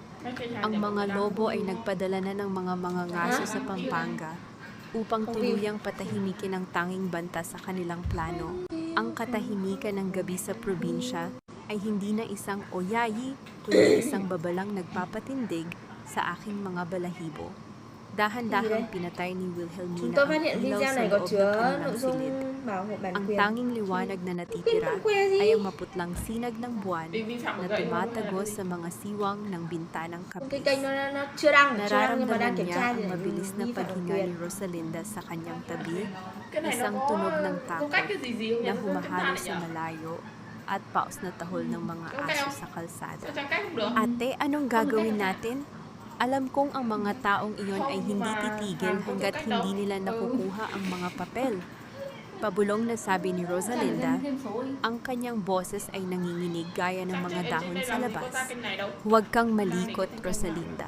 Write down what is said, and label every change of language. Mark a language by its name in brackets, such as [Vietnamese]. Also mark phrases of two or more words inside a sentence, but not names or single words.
[Filipino] Ang mga lobo ay nagpadala na ng mga mangangaso sa Pampanga upang tuluyang patahimikin ang tanging banta sa kanilang plano. Ang katahimikan ng gabi sa probinsya ay hindi na isang oyayi, kundi isang babalang nagpapatindig sa aking mga balahibo. Dahan-dahang pinatay ni Wilhelmina [Vietnamese] Chúng tôi phát [Filipino] ang [Vietnamese] hiện [Filipino] ilaw [Vietnamese] video [Filipino] sa [Vietnamese] này có [Filipino] loob ng [Vietnamese] chứa [Filipino] kanilang [Vietnamese] nội dung [Filipino] silid. [Vietnamese] bảo hộ bản [Filipino] Ang [Vietnamese] quyền. [Filipino] tanging liwanag na natitira ay ang maputlang sinag ng buwan na tumatagos sa mga siwang ng bintanang [Vietnamese] Cái [Filipino] kapis. [Vietnamese] kênh nó chưa đăng nhưng mà [Filipino] Nararamdaman [Vietnamese] đang kiểm [Filipino] niya [Vietnamese] tra [Filipino] ang [Vietnamese] thì [Filipino] mabilis na [Vietnamese] vi phạm bản [Filipino] paghinga ni [Vietnamese] quyền. [Filipino] Rosalinda sa kanyang tabi, [Vietnamese] Cái này nó [Filipino] isang [Vietnamese] có [Filipino] tunog ng [Vietnamese] cung cách [Filipino] takot [Vietnamese] cái gì gì không nhỉ? [Filipino] na [Vietnamese] Chúng ta [Filipino] humahalo [Vietnamese] lại [Filipino] sa [Vietnamese] nhỉ? [Filipino] malayo at paos na tahol ng mga aso sa kalsada. [Vietnamese] Sao trang cách không được? [Filipino] Ate, anong gagawin natin? Alam kong ang mga taong iyon ay hindi titigil hanggat hindi nila nakukuha ang mga papel. Pabulong na sabi ni Rosalinda, ang kanyang boses ay nanginginig gaya ng mga dahon sa labas. Huwag kang malikot, Rosalinda.